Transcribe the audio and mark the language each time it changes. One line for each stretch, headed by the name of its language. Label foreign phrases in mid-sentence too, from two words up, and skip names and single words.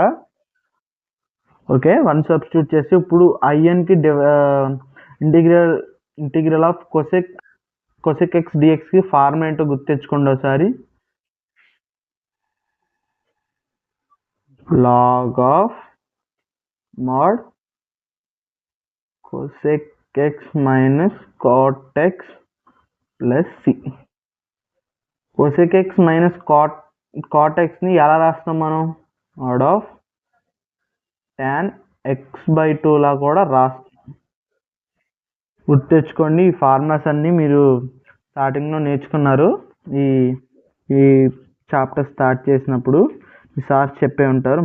Telugu: ఓకే, 1 సబ్స్టిట్యూట్ చేసి ఇప్పుడు INకి
English: integral of cosec x
Telugu: dxకి ఫార్మ్ ఏంటో గుర్తెచ్చుకోండి ఒకసారి.
English: log of mod cosec x minus cot x plus c. cosec x minus cot x
Telugu: ని ఎలా రాస్తాం మనం,
English: mod of tan x/2
Telugu: లా కూడా రాస్తాం. గుర్తెచ్చుకోండి, ఈ ఫార్ములాస్ అన్నీ మీరు స్టార్టింగ్లో నేర్చుకున్నారు. ఈ చాప్టర్ స్టార్ట్ చేసినప్పుడు ఈ సార్ చెప్పే ఉంటారు.